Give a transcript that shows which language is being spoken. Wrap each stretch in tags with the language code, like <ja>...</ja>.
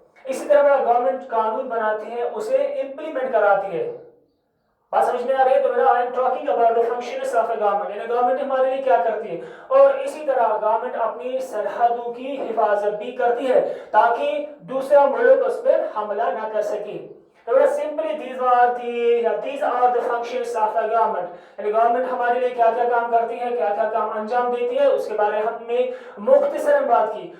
<ur>اسی طرح بڑا گورنمنٹ قانون بناتی ہے، اسے امپلیمنٹ کراتی ہے. بات سمجھ میں آ رہی ہے؟ تو میرا</ur> <en>I am talking about the functions of a government.</en> <ur>یعنی گورنمنٹ ہمارے لیے کیا کرتی ہے، اور اسی طرح گورنمنٹ اپنی سرحدوں کی حفاظت بھی کرتی ہے تاکہ دوسرا ملک اس پر حملہ نہ کر سکے.</ur> <en>تو simply these are the functions of a government.</en> <ur>یعنی گورنمنٹ ہمارے لیے کیا کیا کام کرتی ہے، کیا کیا کام انجام دیتی ہے، اس کے بارے میں ہم نے مختصراً بات کی.</ur>